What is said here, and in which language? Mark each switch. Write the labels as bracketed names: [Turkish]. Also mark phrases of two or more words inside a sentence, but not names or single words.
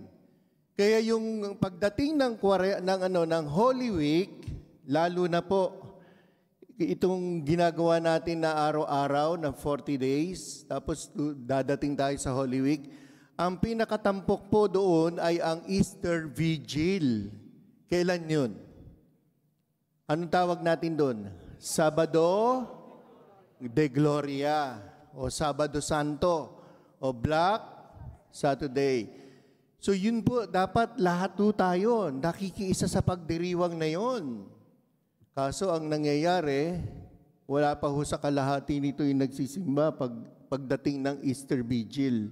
[Filipino] Kaya yung pagdating ng [English] Holy Week, [Filipino] lalo na po itong ginagawa natin na araw-araw na 40 days, tapos dadating tayo sa Holy Week, ang pinakatampok po doon ay ang [English] Easter Vigil. [Filipino] Kailan yun? Anong tawag natin doon? Sabado de Gloria o Sabado Santo o [English] Black Saturday. [Filipino] So yun po, dapat lahat po tayo nakikiisa sa pagdiriwang na yun. Kaso ang nangyayari, wala pa ho sa kalahati nito yung nagsisimba pagdating ng [English] Easter Vigil.